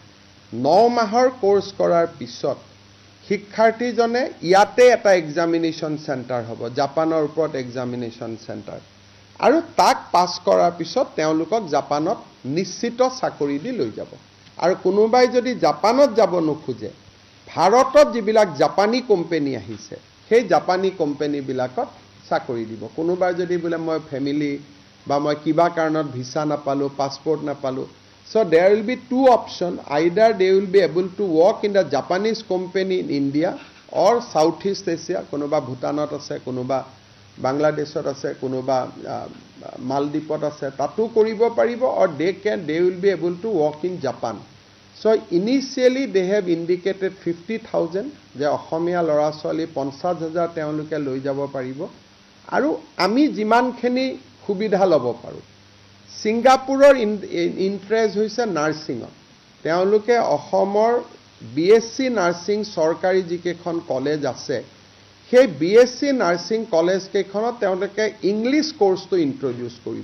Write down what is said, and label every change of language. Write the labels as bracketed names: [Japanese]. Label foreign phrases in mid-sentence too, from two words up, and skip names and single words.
[Assamese] 9 মাহৰ কোৰ্স কৰাৰ পিছত শিক্ষাৰ্থীজনে ইয়াতে এটা [English] examination centre [Assamese] হ'ব, জাপানৰ ওপৰত [English] examination centre, [Assamese] আৰু তাক পাছ কৰাৰ পিছত তেওঁলোকক জাপানত নিশ্চিত চাকৰি দি লৈ যাব। আৰু কোনোবাই যদি জাপানত যাব নোখোজে, ভাৰতত যিবিলাক জাপানী কোম্পানী আহিছে সেই জাপানী কোম্পানীবিলাকত চাকৰি দিব। কোনোবাই যদি বোলে মই ফেমিলি বা মই কিবা কাৰণত ভিসা নাপালোঁ, পাছপোৰ্ট নাপালোঁ, [English] so there will be two options. Either they will be able to work in the Japanese company in India or Southeast Asia, [Assamese] কোনোবা ভূটানত আছে, কোনোবা বাংলাদেশত আছে, কোনোবা মালদ্বীপত আছে, তাতো কৰিব পাৰিব, [English] or they will be able to work in Japan. So initially they have indicated [Assamese] 50,000 যে অসমীয়া ল'ৰা ছোৱালী 50,000 তেওঁলোকে লৈ যাব পাৰিব, আৰু আমি যিমানখিনি সুবিধা ল'ব পাৰোঁ। ছিংগাপুৰৰ ইণ্টাৰেষ্ট হৈছে নাৰ্ছিঙত। তেওঁলোকে অসমৰ BSc নাৰ্ছিং চৰকাৰী যিকেইখন কলেজ আছে সেই BSc নাৰ্ছিং কলেজ কেইখনত তেওঁলোকে ইংলিছ কোৰ্সটো ইন্ট্ৰোডিউস কৰিব।